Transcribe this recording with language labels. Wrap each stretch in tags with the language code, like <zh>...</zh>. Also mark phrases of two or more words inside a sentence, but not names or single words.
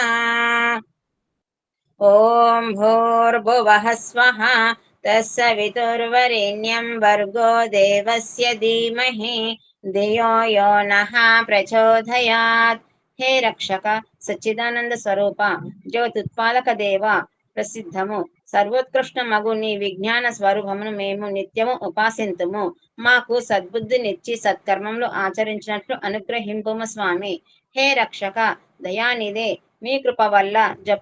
<sa>ॐ भूर्भुवः स्वः तत्सवितुर्वरेण्यं भर्गो देवस्य धीमहि धियो यो नः प्रचोदयात्</sa> <te>హే రక్షక సచ్చిదానంద స్వరూప జ్యోతుత్పాదక దేవ ప్రసిద్ధము సర్వోత్కృష్ట మగు నీ విజ్ఞాన స్వరూపమును మేము నిత్యము ఉపాసింతుము మాకు సద్బుద్ధినిచ్చి సత్కర్మములు ఆచరించినట్లు అనుగ్రహింపుము స్వామి హే రక్షక దయానిదే మీ కృప వల్ల జప</te>